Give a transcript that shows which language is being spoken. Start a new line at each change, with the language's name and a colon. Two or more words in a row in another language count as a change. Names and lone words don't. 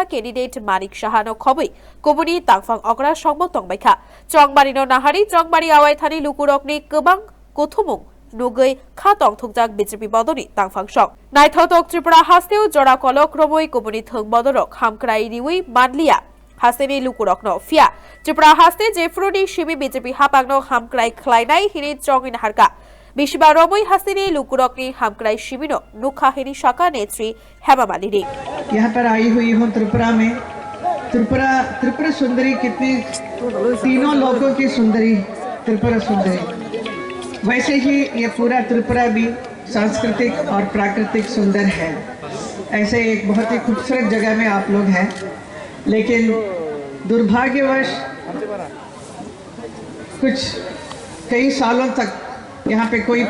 Kok Borok: Candidate Manik Shahano Khobui Kubuni Tangfang Okra Shongmo Tongbaika Chongmari no Nahari Chongmari Awai Thani Lukurokni Kubang Kuthumung Nugai Khatong Thukjak BJP Bodoni Tangfangsok Naithotok Tripura Hasteo Jora Kolok Romoi Kubuni Thung Bodorok Hamkrai Riwi Madlia Hasteni Lukurokno Fia Tripura Haste Jefrodi Shibi BJP Hapagno Hamkrai Klainai Hini Chongin Harka Bishiba Romoi Hasteni Lukurokni Hamkrai Shibino Nukha Hini Shaka Netri Hema Malini
Hindi: यहाँ पर आई हुई हूँ त्रिपुरा में त्रिपुरा सुंदरी कितनी तीनों लोगों की सुंदरी त्रिपुरा सुंदरी वैसे ही ये पूरा त्रिपुरा भी सांस्कृतिक और प्राकृतिक सुंदर है। ऐसे एक बहुत ही खूबसूरत जगह में आप लोग हैं, लेकिन दुर्भाग्यवश कई सालों तक यहाँ पे कोई